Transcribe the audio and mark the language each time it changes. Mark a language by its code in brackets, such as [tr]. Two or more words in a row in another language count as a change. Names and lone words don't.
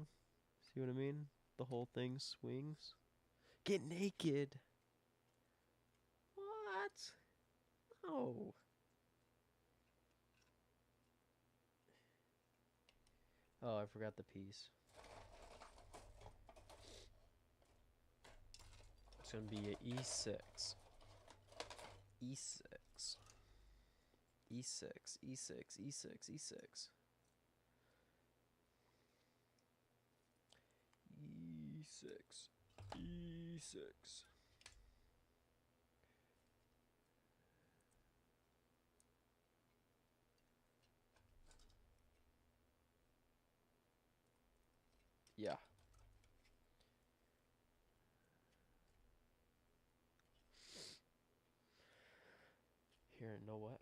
[en] See what I mean? The whole thing swings. Get naked. What? No. Oh, I forgot the piece. It's gonna be a E6. E6. E6. E6. E6. E6. E6. E6. Yeah. Here, you know what?